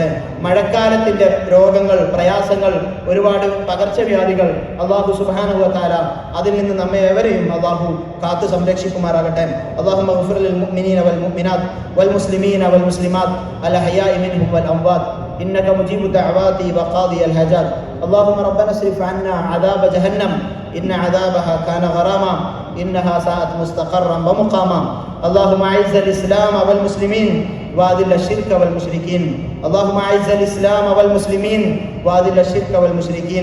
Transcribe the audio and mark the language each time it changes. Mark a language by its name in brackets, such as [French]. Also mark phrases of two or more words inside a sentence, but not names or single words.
[Malayalam] മഴക്കാലത്തിന്റെ രോഗങ്ങൾ, പ്രയാസങ്ങൾ, ഒരുപാട് പകർച്ചവ്യാധികൾ [Arabic] الله سبحانه وتعالى [Malayalam] അതിൽ നിന്ന് നമ്മെ എവരെയും അല്ലാഹു കാത്തു സംരക്ഷിക്കുമാറാകട്ടെ. [Arabic] اللهم اغفر للمؤمنين والمؤمنات والمسلمين والمسلمات الأحياء منهم والأموات إنك مجيب الدعوات وقاضي الحاجات. اللهم ربنا اصرف عنا عذاب جهنم إن عذابها كان غراما إنها ساءت مستقرا ومقاما. اللهم أعز الإسلام والمسلمين وأذل الشرك والمشركين. اللهم أعز الإسلام والمسلمين وأذل الشرك والمشركين.